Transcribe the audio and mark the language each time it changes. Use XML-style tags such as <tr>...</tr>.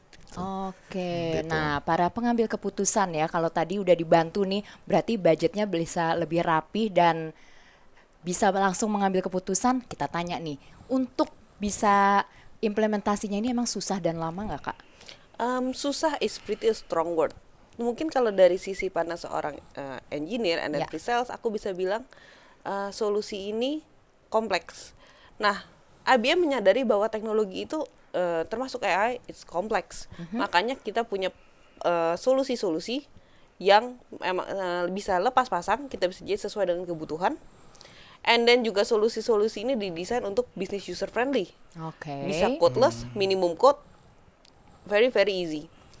<id>Gitu. Oke, Gitu. nah para pengambil keputusan ya, kalau tadi udah dibantu nih, berarti budgetnya bisa lebih rapi dan bisa langsung mengambil keputusan. Kita tanya nih, untuk bisa implementasinya ini emang susah dan lama nggak Kak? Susah</id> <en>is pretty strong word.</en> <id>Mungkin kalau dari sisi pandang seorang engineer</id> <en>and then Ya.</en> <id>pre-sales, aku bisa bilang solusi ini kompleks. Nah, IBM menyadari bahwa teknologi itu termasuk AI,</id> <en>it's kompleks.</en> <id>Makanya kita punya solusi-solusi yang emang bisa lepas pasang, kita bisa jadi sesuai dengan kebutuhan.</id> <en>And then</en> <id>juga solusi-solusi ini didesain untuk</id> <en>business user friendly. Oke.</en> <id>Bisa</id> <en>codeless, minimum code, very very easy.</en>